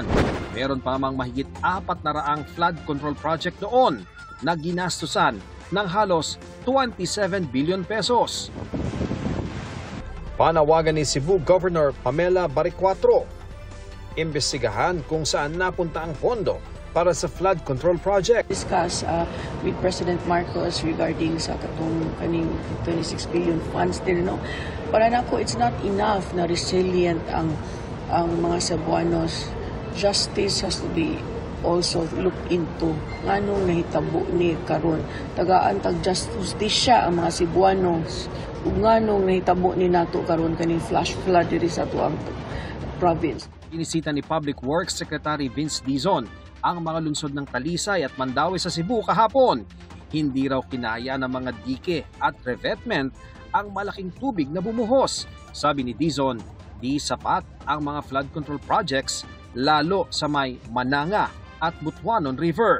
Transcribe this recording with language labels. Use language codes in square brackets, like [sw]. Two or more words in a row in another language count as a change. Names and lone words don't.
[tl] Meron pa namang mahigit 400 [en] flood control project [tl] noon na ginastusan ng halos 27 billion pesos. Panawagan ni Cebu Governor Pamela Baricuatro. Imbestigahan kung saan napunta ang pondo para sa [en] flood control project. Discuss with President Marcos regarding [ceb] sa katong kaning [en] 26 billion funds din, no? [ceb] Para nako, [en] it's not enough [ceb] na resilient ang mga Cebuanos. [en] Justice has to be also looked into. [ceb] Nganong nahitabo ni karon tagaan tag justisya ang mga Cebuanos ug nganong nahitabo ni nato karon kaning flash flood diri sa tuang province. [tl] Inisita ni Public Works Secretary Vince Dizon ang mga lungsod ng Talisay at Mandaue sa Cebu kahapon. Hindi raw kinaya ng mga dike at revetment ang malaking tubig na bumuhos. Sabi ni Dizon, di sapat ang mga [en] flood control projects [tl] lalo sa may Mananga at Butuanon River.